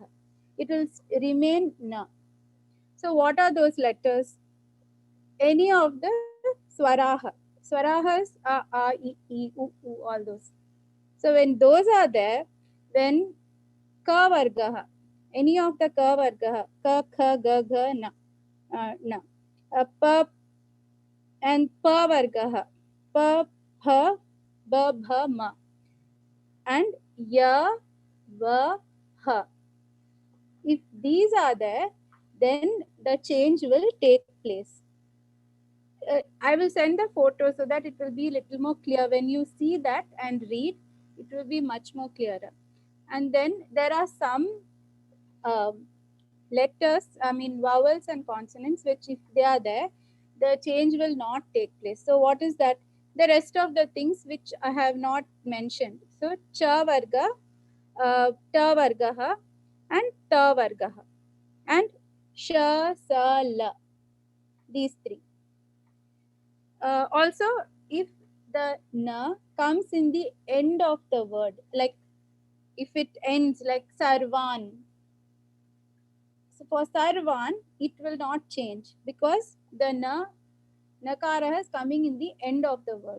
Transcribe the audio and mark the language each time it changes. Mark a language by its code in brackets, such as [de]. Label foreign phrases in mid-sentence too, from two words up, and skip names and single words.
[en] It will remain na. So what are those letters? Any of the swaraha. Swarahas are a, I, u, all those. So when those are there, then [sa] ka vargaha. [en] Any of the [sa] ka vargaha. Ka, kha, ga, gha, na. Na. Pa and pa vargaha. Pa, pha, ba, bha, ma. And ya, va, ha. [en] If these are there, then the change will take place. I will send the photo so that it will be a little more clear. When you see that and read, it will be much more clearer. And then there are some letters, vowels and consonants, which if they are there, the change will not take place. So what is that? The rest of the things which I have not mentioned. [sa] So cha varga, ta vargaha, and ta vargaha, and sha, sa, la. [en] These 3. Also, if the na comes in the end of the word, like if it ends like sarvan, so for sarvan it will not change because the nakara is coming in the end of the word.